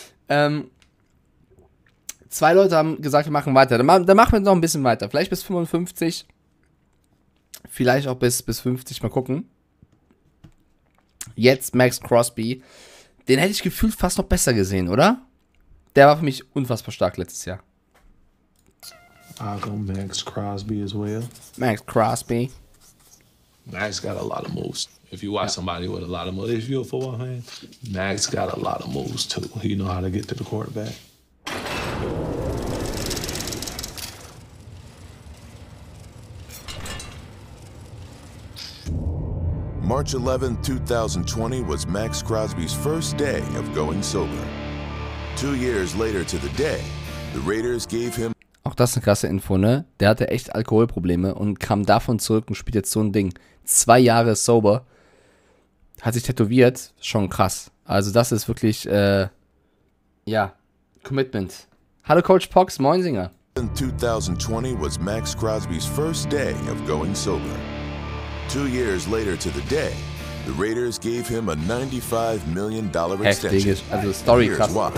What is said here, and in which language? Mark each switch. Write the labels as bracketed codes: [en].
[de] 2 Leute haben gesagt, wir machen weiter. Dann machen wir noch ein bisschen weiter. Vielleicht bis 55. Vielleicht auch bis 50. Mal gucken. Jetzt Max Crosby. Den hätte ich gefühlt fast noch besser gesehen, oder? Der war für mich unfassbar stark letztes Jahr. [en] I'll go Max Crosby as well. Max Crosby. Max got a lot of moves. If you watch somebody with a lot of moves, if you're a football fan, Max got a lot of moves too. He know how to get to the quarterback. March 11, 2020 was Max Crosby's first day of going sober. 2 years later to the day, the Raiders gave him... [de] Auch das ist eine krasse Info, ne? Der hatte echt Alkoholprobleme und kam davon zurück und spielt jetzt so ein Ding. 2 Jahre sober. Hat sich tätowiert. Schon krass. Also das ist wirklich, ja, Commitment. Hallo Coach Pox, Moinsinger. [en] 2020 was Max Crosby's first day of going sober. 2 years later to the day, the Raiders gave him a $95 million extension. [de] Heftig, also Story krass.